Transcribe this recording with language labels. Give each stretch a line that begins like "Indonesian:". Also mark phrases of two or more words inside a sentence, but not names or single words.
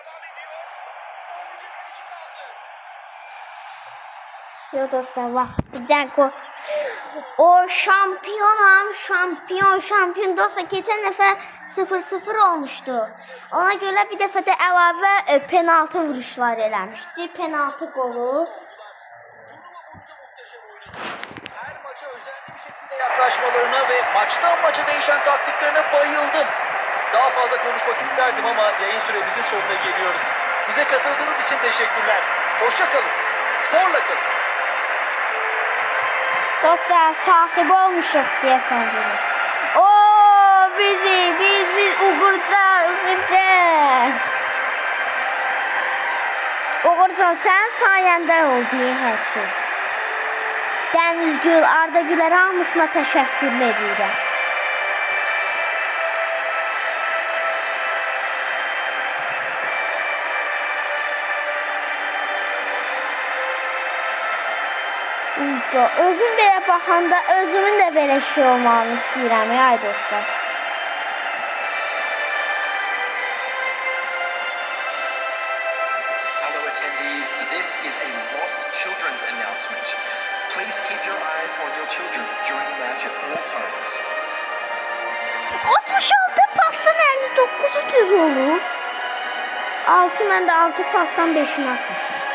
Azerbaijani: Все dostlar, vaxt bir dəqiqə. O şampiyon dostlar, keçən dəfə 0-0 olmuşdu. Ona görə bir dəfə də əlavə penaltı vuruşları eləmişdi. Penaltı qolu.
Turkish: Her maça özenli bir şekilde yaklaşmalarına ve maçtan maça değişen taktiklerine bayıldım. Daha fazla konuşmak isterdim ama yayın süremizin sonuna geliyoruz. Bize katıldığınız için teşekkürler. Hoşça kalın. Sporla kalın.
Azerbaijani: Dostlar, sahibi olmuşuq deyəsən bunu. Biz Uğurcan. Uğurcan, sən sayəndə oldu hər şey. Dənizgül, Arda Gülər hamısına təşəkkür edirəm. Özüm belə baxanda özümün də belə şey olmağını istəyirəm, ay dostlar.
English: Hello attendees, this is a lost children's announcement. Please keep your eyes on your children during the match at all times.
Azerbaijani: 66 pasdan 59 düz olur. 6 mən də 6 pasdan 5'ini atmışım.